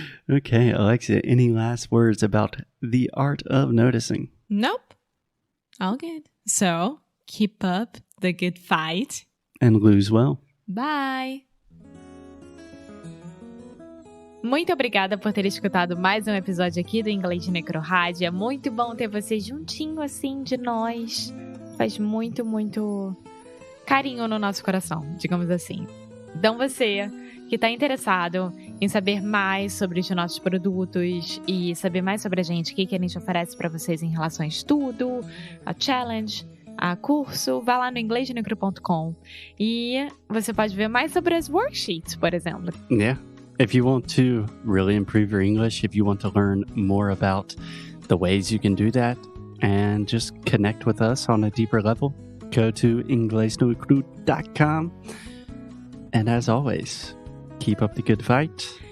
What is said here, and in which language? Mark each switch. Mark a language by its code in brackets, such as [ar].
[en] Okay, Alexia, any last words about the art of noticing? Nope. All good. So, keep up the good fight. And lose well. Bye. [pt] Muito obrigada por ter escutado mais um episódio aqui do Inglês de Necrorádio. É muito bom ter você juntinho assim de nós. Faz muito, muito carinho no nosso coração, digamos assim. Então você que está interessado em saber mais sobre os nossos produtos e saber mais sobre a gente, o que a gente oferece para vocês em relação a estudo, a challenge, a curso, vá lá no inglesdenecro.com e você pode ver mais sobre as worksheets, por exemplo. [en] Yeah. If you want to really improve your English, if you want to learn more about the ways you can do that and just connect with us on a deeper level, go to inglesnocru.com. And as always, keep up the good fight.